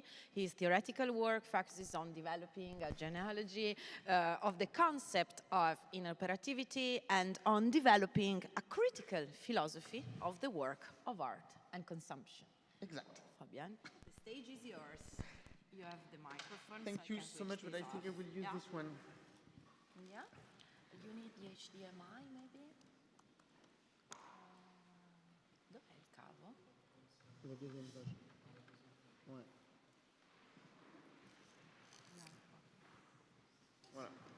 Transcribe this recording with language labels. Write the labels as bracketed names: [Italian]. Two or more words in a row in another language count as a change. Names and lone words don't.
[English] His theoretical work focuses on developing a genealogy of the concept of interoperativity and on developing a critical philosophy of the work of art and consumption. Exactly. Fabienne, the stage is yours. You have the microphone. Thank you so much, but I think I will use this one. Yeah? You need the HDMI, maybe? [Italian] Dov'è il cavo? [French] Ouais. Voilà.